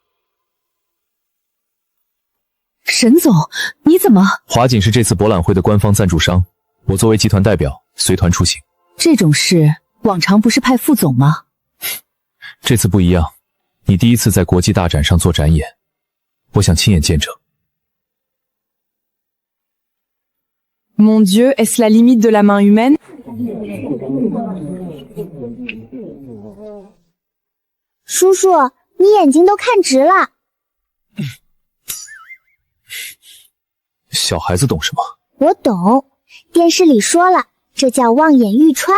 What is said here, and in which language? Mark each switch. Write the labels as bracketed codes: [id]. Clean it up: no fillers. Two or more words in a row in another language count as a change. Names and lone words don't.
[zh] 沈总，你怎么？华锦是这次博览会的官方赞助商，我作为集团代表随团出行。这种事往常不是派副总吗？这次不一样，你第一次在国际大展上做展演，我想亲眼见证。 [fr] Mon Dieu, est-ce la limite de la main humaine? [zh] 叔叔，你眼睛都看直了。小孩子懂什么？我懂，电视里说了，这叫望眼欲穿。